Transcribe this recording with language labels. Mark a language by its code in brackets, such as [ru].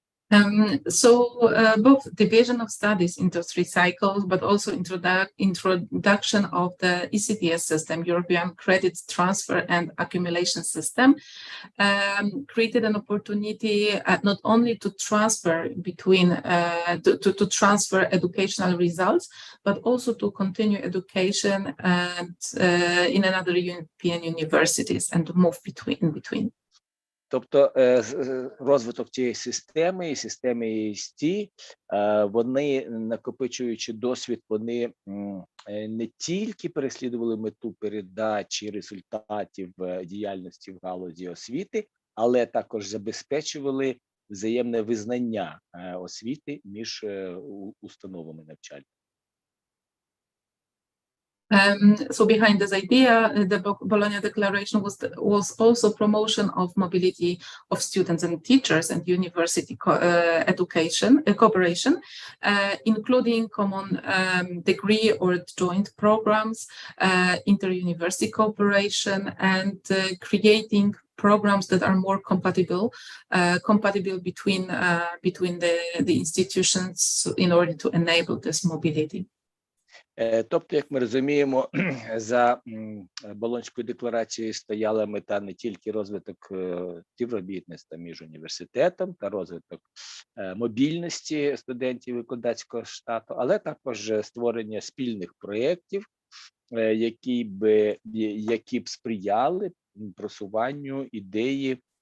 [en] Both division of studies into 3 cycles, but also introduction of the ECTS system, European Credit Transfer and Accumulation System, created an opportunity not only to transfer between to transfer educational results, but also to continue education and in another European universities and to move between. [uk] Тобто розвиток цієї системи і системи EST, вони, накопичуючи досвід, вони не тільки переслідували мету передачі результатів діяльності в галузі освіти, але також забезпечували взаємне визнання освіти між установами навчальними. [en] So behind this idea, the Bologna Declaration was also promotion of mobility of students and teachers and university education cooperation, including common degree or joint programs, inter-university cooperation, and creating programs that are more compatible between the institutions in order to enable this mobility. [uk] Тобто, як ми розуміємо, за Болонською декларацією стояла мета не тільки розвиток співробітництва між університетом та розвиток мобільності студентів викладацького штату, але також створення спільних проєктів, які б сприяли просуванню ідеї